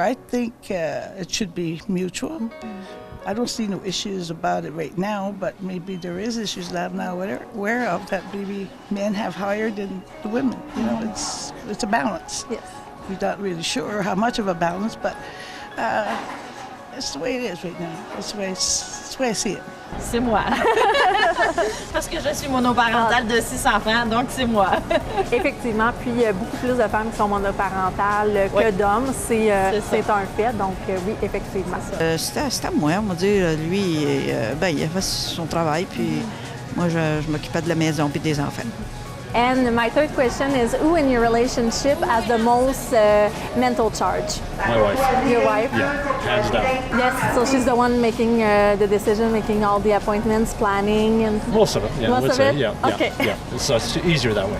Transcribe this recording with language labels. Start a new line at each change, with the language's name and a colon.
English: I think it should be mutual. I don't see no issues about it right now, but maybe there is issues that I'm not aware of that maybe men have higher than the women. You know, it's a balance. Yes. We're not really sure how much of a balance, but it's the way it is right now. That's the way I see it.
French: C'est moi. Parce que je suis monoparentale de 6 enfants, donc c'est moi. Effectivement, puis il y a beaucoup plus de femmes qui sont monoparentales que d'hommes. C'est un fait, donc oui, effectivement. C'était à moi, on va dire. Lui, il a fait son travail, puis moi, je m'occupais de la maison puis des enfants.
English: And my third question is, who in your relationship has the most mental charge? My wife. Your wife? Yeah, hands down. Yes, so she's the one making the decision, making all the appointments, planning, and Most of it, yeah. Most of it? Yeah, Okay. yeah. So it's easier that way.